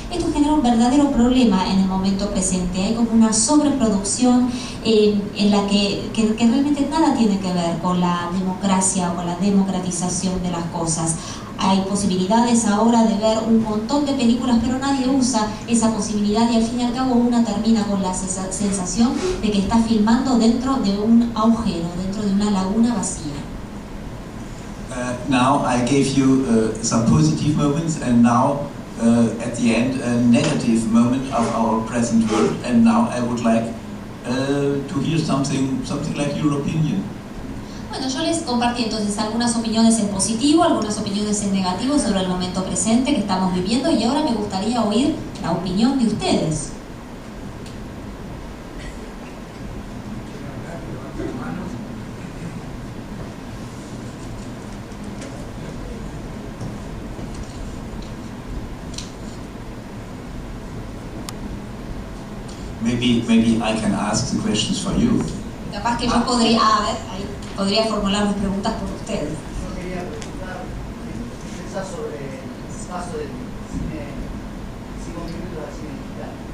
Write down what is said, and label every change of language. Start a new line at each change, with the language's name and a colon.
Spanish: Esto genera un verdadero problema en el momento presente. Hay como una sobreproducción en la que realmente nada tiene que ver con la democracia o con la democratización de las cosas. Hay posibilidades ahora de ver un montón de películas, pero nadie usa esa posibilidad y al fin y al cabo una termina con la sensación de que está filmando dentro de un agujero, dentro de una laguna vacía.
English: Now I gave you some positive moments, and now at the end a negative moment of our present world, and now I would like to hear something like your opinion.
Spanish: Bueno, yo les compartí entonces algunas opiniones en positivo, algunas opiniones en negativo sobre el momento presente que estamos viviendo, y ahora me gustaría oír la opinión de ustedes.
English: Maybe I can ask the questions for you.
Spanish: Capaz que yo podría formular mis preguntas por ustedes. Yo quería preguntar, ¿qué pensás sobre el paso del cine 5 minutos al cine digital?